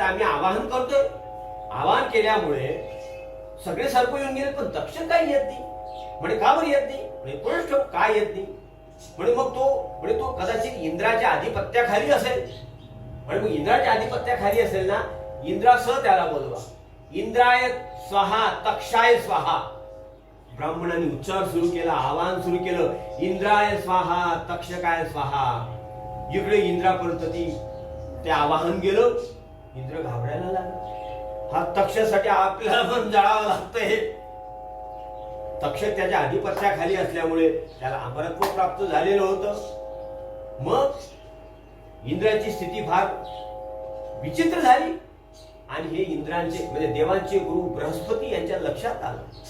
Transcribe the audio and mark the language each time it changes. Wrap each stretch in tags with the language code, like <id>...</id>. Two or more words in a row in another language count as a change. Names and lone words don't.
<mr>आम्ही आवाहन करतोय, आवाहन केल्यामुळे सगळे सर्प येऊन गेले, पण तक्षक काय येत नाही. म्हणजे का बरं येत नाही, म्हणजे कोणच ठाऊक काय येत नाही. म्हणजे मग तो कदाचित इंद्राच्या आधिपत्याखाली असेल. म्हणजे मग इंद्राच्या आधिपत्याखाली असेल ना, इंद्रासह त्याला बोलवा.</mr> <sa>इंद्राय स्वाहा तक्षाय स्वाहा.</sa> <mr>ब्राह्मणांनी उच्चार सुरू केला, आवाहन सुरू केलं,</mr> <sa>इंद्राय स्वाहा तक्षकाय स्वाहा.</sa> <mr>इकडे इंद्रापर्यंत ते आवाहन गेलं. इंद्र घाबरायला लागला. हा तक्षासाठी आपल्याला पण जाळावं लागतंय. तक्षक त्याच्या आधिपत्याखाली असल्यामुळे त्याला अमरत्व प्राप्त झालेलं होतं. मग इंद्राची स्थिती फार विचित्र झाली आणि हे इंद्रांचे म्हणजे देवांचे गुरु बृहस्पती यांच्या लक्षात आलं.</mr>